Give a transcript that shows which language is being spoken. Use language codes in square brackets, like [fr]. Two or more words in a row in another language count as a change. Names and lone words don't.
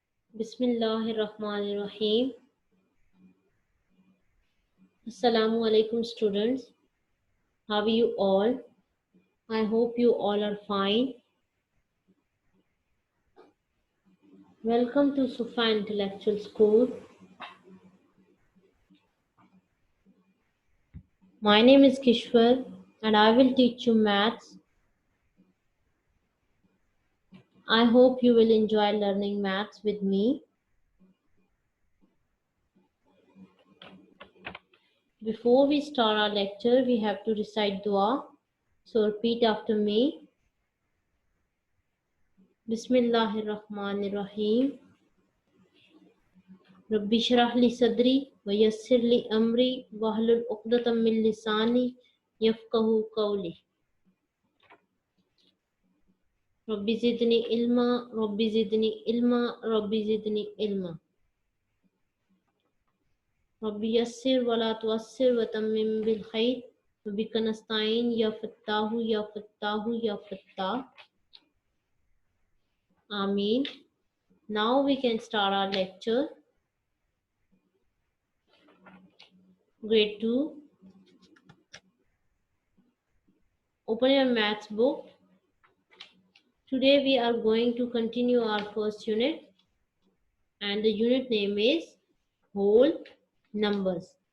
[ar] Bismillahirrahmanirrahim. السلام عليكم students. [en] How are you all? I hope you all are fine. Welcome to Sufa Intellectual School. My name is Kishwar and I will teach you maths. I hope you will enjoy learning maths with me. Before we start our lecture, we have to recite dua. So repeat after me. [ar] Bismillahirrahmanirrahim. رب اشرح لي صدري ويسر لي أمري واحلل عقدة من لساني يفقهوا قولي رب زدني علما رب زدني علما رب زدني علما رب يسر ولا تعسر وتمم بالخير وبك نستعين يا فتاح يا فتاح يا فتاح آمين. [en] Now we can start our lecture. Grade 2. Open your maths book. Today we are going to continue our first unit and the unit name is whole numbers.